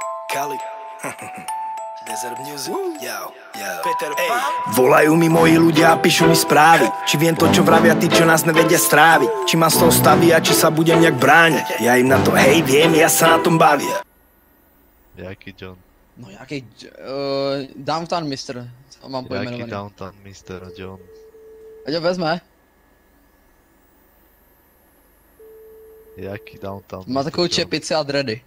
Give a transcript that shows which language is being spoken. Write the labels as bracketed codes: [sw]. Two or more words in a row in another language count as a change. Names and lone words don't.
[en] Kali. Desert Music. Yo. Peter Pan. [sk] Volajú mi moji ľudia a píšu mi správy. Či viem to, čo vravia tí, čo nás nevedia stráviť. Či ma z toho staví a či sa budem nejak brániť. Ja im na to, hej, viem, ja sa na tom bavím. [cs] Jaký John? No jaký... Downtown Mister. Mám pojmenovaný. Jaký Downtown Mister John? Ať ho vezme. Jaký Downtown Má takovou čepici a dready.